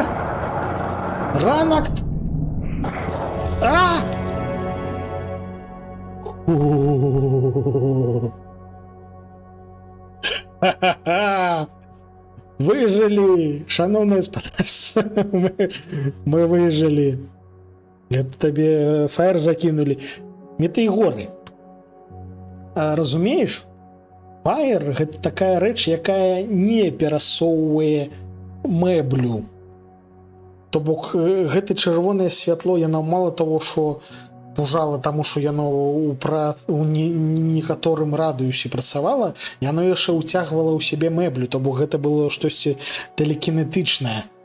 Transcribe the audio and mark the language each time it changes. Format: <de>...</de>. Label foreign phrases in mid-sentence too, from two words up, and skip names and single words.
<be>Ранак! А! Ха-ха-ха! Выжили, шановное спадарство,</be> <ru>мы выжили. Это тебе фаер закинули. Метэйгоры.</ru> <be>Разумееш? Фаер — гэта такая рэч, якая не перасоўвае мэблю. То бок гэта чырвонае святло, яно</be> <ru>мало того,</ru> <be>што пужала, таму што яно у некаторым радыусе працавала, яно яшчэ ўцягвала ў сябе мэблю, то бок гэта было штосьці тэлекінетычнае.</be>